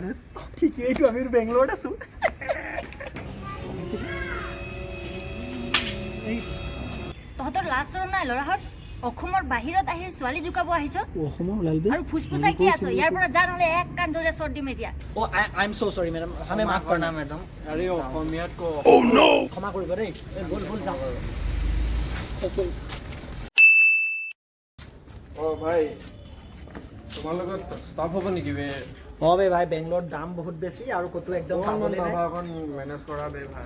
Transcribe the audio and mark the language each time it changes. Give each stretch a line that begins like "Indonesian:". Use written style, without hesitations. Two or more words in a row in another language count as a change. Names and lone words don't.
Assamese: ঠিকেই এইটো আমি বেংগলৰত আছো তহঁতৰ লাজ চৰম নাই ল'ৰাহঁত অসমৰ বাহিৰত আহি ছোৱালী জুকাব আহিছ অসমৰ ওলালবি আৰু ফুসফুসাই কি আছ ইয়াৰ পৰা যা নহলে এক কান ধৰে চৰ দিম এতিয়া
English: I am so sorry madam
Hindi: हमें माफ करना मैडम
Assamese: আৰে অসমীয়াত ক ক্ষমা কৰিব দেই বল বল যাও ভাই তোমাৰ লগত ষ্টাফ হ'ব নেকি বে বে ভাই বেংগলৰ দাম বহুত বেছি আৰু কতো একদম খাবলৈ নাই অকণ মেনেজ কৰা বে ভাই